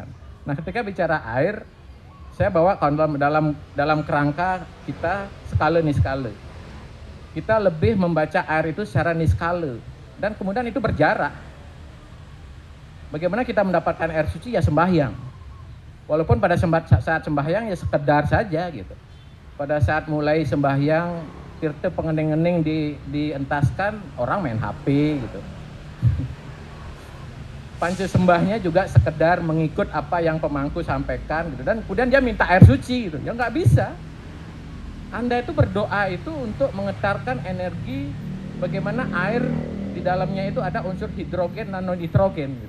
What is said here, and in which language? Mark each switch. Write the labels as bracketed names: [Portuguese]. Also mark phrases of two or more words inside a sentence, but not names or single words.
[Indonesian] Nah, ketika bicara air, saya bawa dalam kerangka kita skala niskala. Kita lebih membaca air itu secara niskala dan kemudian itu berjarak. Bagaimana kita mendapatkan air suci ya sembahyang. Walaupun pada saat sembahyang ya sekedar saja gitu. Pada saat mulai sembahyang tirta pengening-ening dientaskan, orang main HP gitu. Panca sembahnya juga sekedar mengikut apa yang pemangku sampaikan gitu. Dan kemudian dia minta air suci gitu. Ya nggak bisa. Anda itu berdoa itu untuk mengetarkan energi bagaimana air di dalamnya itu ada unsur hidrogen dan non-hidrogen gitu.